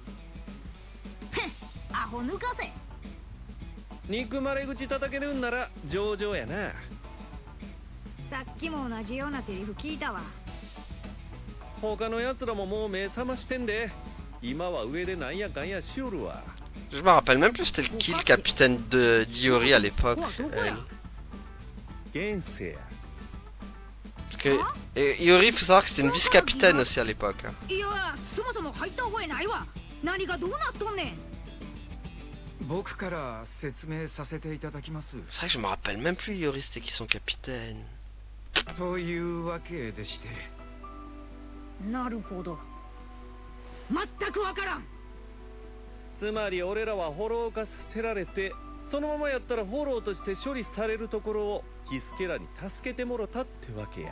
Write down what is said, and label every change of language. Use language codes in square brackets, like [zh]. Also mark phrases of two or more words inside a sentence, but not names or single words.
[ja] アホ抜かせ。憎まれ口叩けるんなら上々やな。さっきも同じようなセリフ聞いたわ。他のやつらももう目覚ましてんで。今は上でなんやかんやしおるわ。 [fr] Je me rappelle même plus c'était qui le capitaine de d'Iori à l'époque. Gensei. Parce que Iori, il faut savoir que c'était une vice-capitaine aussi à l'époque. [ja] いや、そもそも入った覚えないわ。何がどうなっとんねん。僕から説明させていただきます。 [fr] C'est vrai que je me rappelle même plus Iori c'était qui son capitaine. [ja] というわけでして。なるほど。全くわからん。つまり俺らはフォロー化させられて、そのままやったらフォローとして処理されるところをヒスケらに助けてもろたってわけや。